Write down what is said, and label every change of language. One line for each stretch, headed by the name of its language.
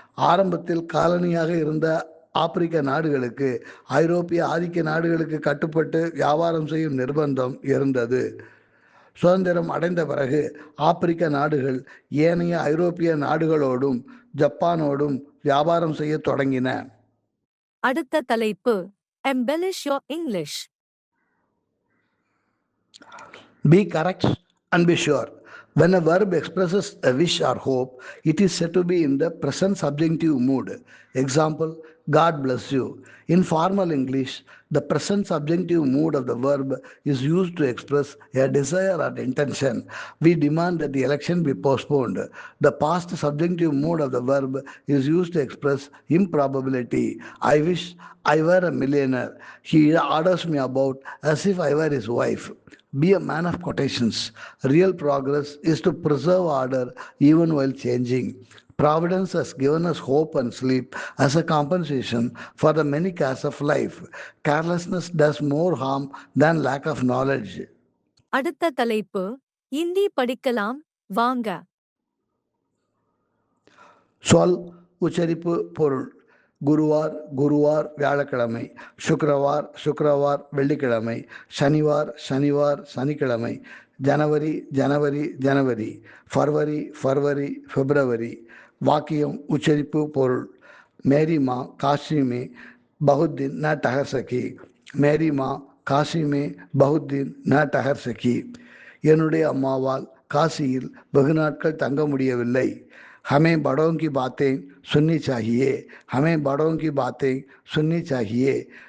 Tamil: ஆரம்பத்தில் காலனியாக இருந்த ஆப்பிரிக்க நாடுகளுக்கு ஐரோப்பிய ஆதிக்க நாடுகளுக்கு கட்டுப்பட்டு வியாபாரம் செய்யும் நிர்பந்தம் இருந்தது. சுதந்திரம் அடைந்த பிறகு ஆப்பிரிக்க நாடுகள் ஏனைய ஐரோப்பிய நாடுகளோடும் ஜப்பானோடும் வியாபாரம் செய்ய தொடங்கின. அடுத்த தலைப்பு
English: embellish your English. Be correct and be sure. When a verb expresses a wish or hope, it is said to be in the present subjunctive mood. Example, God bless you. In formal English, the present subjunctive mood of the verb is used to express a desire or intention. We demand that the election be postponed. The past subjunctive mood of the verb is used to express improbability. I wish I were a millionaire. He orders me about as if I were his wife. Be a man of quotations. Real progress is to preserve order even while changing. Providence has given us hope and sleep as a compensation for the many cares of life. Carelessness does more harm than lack of knowledge.
Tamil: அடுத்த தலைப்பு இந்தி படிக்கலாம் வாங்க. சொல் உச்சரிப்பு பொருள். குருவார் குருவார் வியாழக்கிழமை, சுக்கிரவார் சுக்கிரவார் வெள்ளிக்கிழமை, சனிவார் சனிவார் சனிக்கிழமை, ஜனவரி ஜனவரி ஜனவரி, ஃபர்வரி ஃபர்வரி பிப்ரவரி. வாக்கியம் உச்சரிப்பு பொருள்.
Hindi: மேரி மா காஷி में बहुत दिन न ठहर सकी. மேரி மா காஷி में बहुत दिन न ठहर सकी.
Tamil: என்னுடைய அம்மாவால் காசியில் வெகு நாட்கள் தங்க முடியவில்லை.
Hindi: हमें बड़ों की बातें सुननी चाहिए. हमें बड़ों की बातें सुननी चाहिए.